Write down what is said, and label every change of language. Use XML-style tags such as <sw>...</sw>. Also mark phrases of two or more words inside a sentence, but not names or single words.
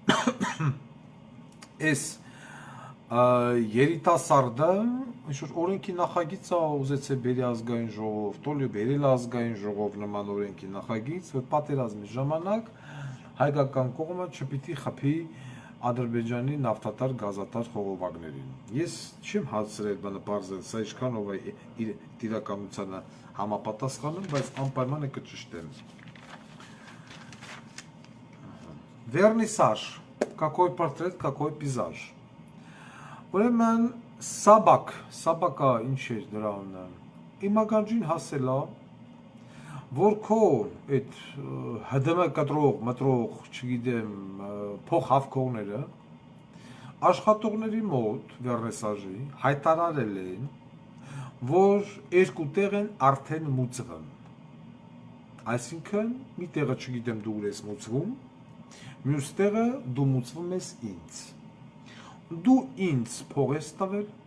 <hy>այս երիտասարդը ինչ-որ օրենքի նախագիծը ուզեցե բերի ազգային ժողով, տոլի բերել ազգային ժողով նման օրենքի նախագիծ, որ պատերազմի ժամանակ հայկական կողմը չպիտի խփի Ադրբեջանի նավթատար գազատար խողովակներին։ Ես չեմ հասցրել բանը բարձր, սա ինչքան ով է իր իրականությանը համապատասխանում, բայց անպայման է կճշտեմ։ Վերնիսաժ,</hy> <ru>какой портрет, какой пейзаж։</ru> <hy>Ուրեմն Սաբակա ինչ էր դրա անունը։ Իմ ականջին հասել է, որ քո այդ ՀԴՄ կտրող, մտրող, չգիտեմ, փոխհավքողները աշխատողների մոտ վերնեսաժի հայտարարել են, որ երկու տեղ են արդեն մուծվում։ Այսինքն, մի տեղը չգիտեմ դու ուր ես մուծվում, մյուս տեղը դու մուծվում ես ինձ։ Դու ինձ փող ես տվել։</hy>